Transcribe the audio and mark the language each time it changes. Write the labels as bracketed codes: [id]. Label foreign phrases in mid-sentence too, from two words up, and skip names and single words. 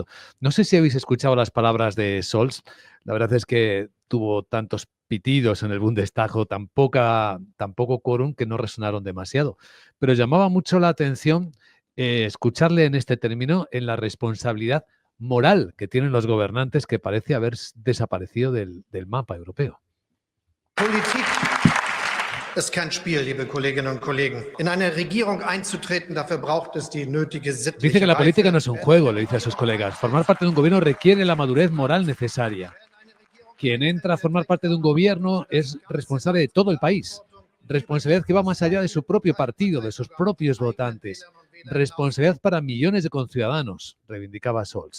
[es] No sé si habéis escuchado las palabras de Scholz. La verdad es que tuvo tantos pitidos en el Bundestag o tan poco quórum que no resonaron demasiado. Pero llamaba mucho la atención escucharle en este término en la responsabilidad moral que tienen los gobernantes, que parece haber desaparecido del mapa europeo. [de] Politik ist kein Spiel, liebe Kolleginnen und Kollegen. In eine Regierung einzutreten, dafür braucht es die nötige sittliche [es] Dice que la política [de] Reife. [es] no es un juego, le dice a sus colegas. Formar parte de un gobierno requiere la madurez moral necesaria. Quien entra a formar parte de un gobierno es responsable de todo el país. Responsabilidad que va más allá de su propio partido, de sus propios votantes. Responsabilidad para millones de conciudadanos, reivindicaba Scholz.